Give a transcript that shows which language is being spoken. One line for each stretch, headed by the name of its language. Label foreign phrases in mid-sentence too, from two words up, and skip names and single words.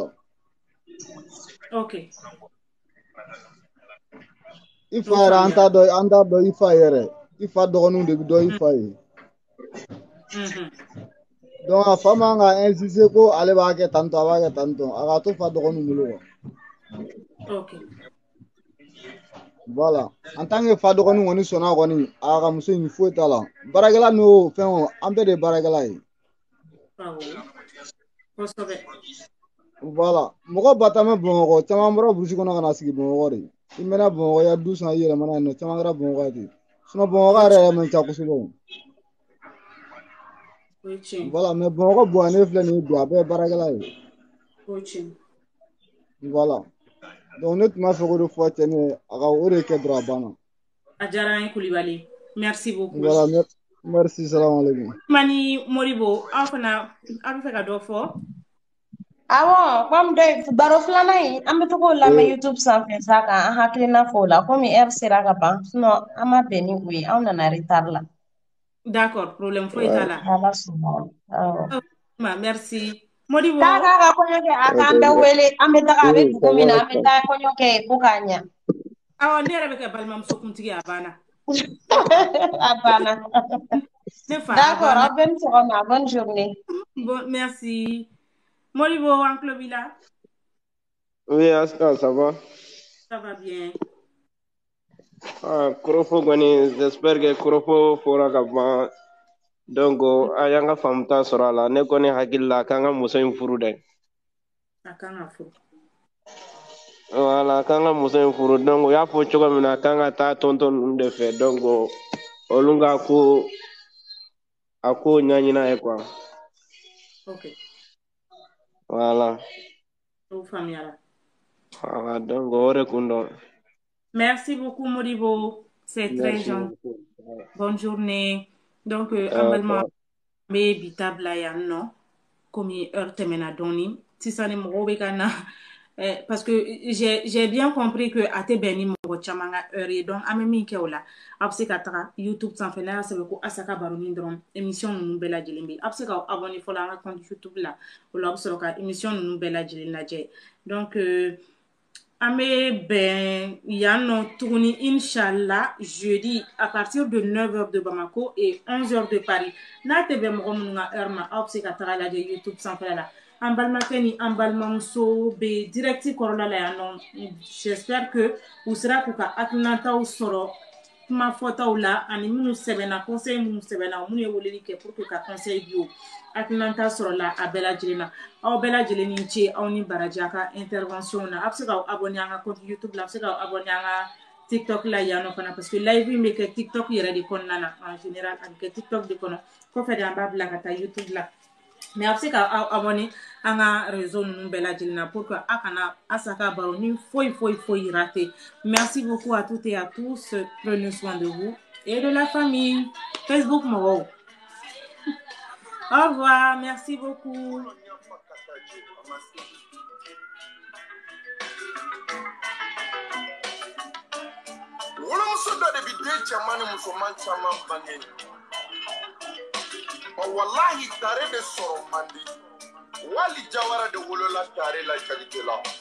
Bambara: Ok. I fa yɛrɛ an t'a dɔn i fa yɛrɛ i fa dɔgɔninw de bɛ dɔn i fa ye. Donc a fa man ka insister ko ale b'a kɛ tan tɔ a b'a kɛ tan tɔ a ka to fa dɔgɔninw bolo quoi. Ok. Voilà en tant que fa dɔgɔnin kɔni sɔnna kɔni a ka muso in foyi t'a la baarakɛla n'o fɛn o an bɛɛ de ye baarakɛla ye. Kosɛbɛ. Voilà mɔgɔ ba tan bɛ Bamakɔ caman bɔra burusi kɔnɔ ka na sigi Bamakɔ de i mɛnna Bamakɔ ya du san i yɛlɛmana yen nɔ caman kɛra Bamakɔ ye ten sinon Bamakɔ yɛrɛ man ca kosɛbɛ o. Voilà mais Bamakɔ bonya ne filɛ nin ye bi a bɛɛ ye baarakɛla ye. Voilà donc ne tun b'a fɛ k'o de fɔ cɛ ni ye a ka o de kɛ dɔrɔn a banna. A diyara an ye Kulibali
French: merci beaucoup. Voilà merci
Arabic: salam alaikum.
Bambara: Mani Moribo aw fana aw bɛ fɛ ka dɔ fɔ. Awɔ comme baro filanan in an bɛ to k'o lamɛn YouTube sanfɛ sa kan an hakilina fɔ o la komi heure sera ka ban sinon an ma bɛn ni o ye anw nana retard la.
French: D'accord problème
Bambara: foyi t'a la. Ala sɔnna awɔ.
French: Merci. Modibo.
Bambara: K'a ka kɔɲɔ kɛ a k'an bɛɛ wele an bɛ taga a bɛ dugu min na an bɛ taa kɔɲɔ kɛ ko k'a ɲa. Awɔ ne yɛrɛ bɛ kɛ balimamusokuntigi a banna. A banna. D'accord aw bɛɛ ni sɔgɔma
French: bonne journée. Bon merci. Modibo an tulo b'i la. Oui Aska ça va. Ça va bien.
Bambara: Korofo kɔni
French: j'espère que
Bambara: Korofo fɔra ka ban donc a y'an ka faamuta sɔrɔ a la ne kɔni hakili la k'an ka muso in furu dɛ. A kan ka furu. Voilà k'an ka muso in furu donc o y'a fɔ cogo min na k'an ka taa tonton ninnu de fɛ donc olu ka a ko ɲɛɲin'a ye quoi. Ok. Voilà. O faamuyara. Voilà donc o de kun dɔn.
French: Merci beaucoup Modibo, c'est très gentil. Bonne journée.
Bambara: Donc an balima bɛ bi ta bila yan nɔ komi heure tɛmɛna dɔɔni sisan ni mɔgɔw bɛ ka na
French: parce que j'ai bien compris que
Bambara: a tɛ bɛn ni mɔgɔ caman ka heure ye donc an bɛ min kɛ o la a bɛ se ka taga YouTube sanfɛ n'a y'a sɛbɛn ko Asaka Baronin dɔrɔn émission ninnu bɛɛ lajɛlen bɛ yen a bɛ se ka abonner fɔlɔ an ka compte YouTube la o la a bɛ sɔrɔ ka émission ninnu bɛɛ lajɛlen lajɛ donc an bɛ bɛn yan nɔ tuguni Inch'Allah
French: jeudi à partir de 9h de Bamako et 11h de Paris
Bambara: n'a tɛ bɛn mɔgɔ minnu ka heure ma aw bɛ se ka taga lajɛ YouTube sanfɛla la an balimakɛ ni an balimamuso bɛ direct kɔrɔla la yan nɔ
French: j'espère que
Bambara: u sera k'u ka hakilinataw sɔrɔ kuma fɔtaw la ani minnu sɛbɛnna conseil minnu sɛbɛnna minnu ye weleli kɛ
French: pour que
Bambara: ka conseil di o hakilina t'a sɔrɔla a bɛɛ lajɛlen na aw bɛɛ lajɛlen ni ce aw ni baraji a ka intervention na a bɛ se k'aw abonné an ka compte YouTube la a bɛ se k'aw abonné an ka TikTok la yan nɔ fana
French: parce que
Bambara: live in bɛ kɛ TikTok yɛrɛ de kɔnɔna na
French: en général
Bambara: a bɛ kɛ TikTok de kɔnɔ kɔfɛ de an b'a bila ka taa YouTube la mais a bɛ se k'aw abonné an ka réseau ninnu bɛɛ lajɛlen na
French: pour que
Bambara: a kana Asaka baro ni foyi rater.
French: Merci beaucoup à toutes et à tous. Prenez soin de vous et de la famille.
Bambara: Facebook mɔgɔw.
French: Au revoir, merci beaucoup.
Bambara: Wolomuso dɔ de bi den cɛman ni musoman caman bange wallahi tare de sɔrɔ man di wali Jawara de wolola tare la Jagite la